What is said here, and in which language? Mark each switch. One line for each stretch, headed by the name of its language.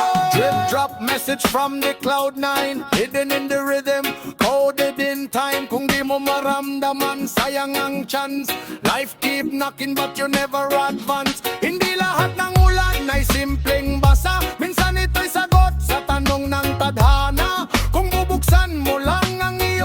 English: Drip drop message from the cloud 9, hidden in the rhythm, coded in time.
Filipino: Kung di mo maramdaman, sayang ang chance.
English: Life keep knocking but you never advance.
Filipino: Hindi lahat ng ulan ay simpleng basa. Minsan ito'y sagot sa tanong ng tadhana. Kung bubuksan mo lang ang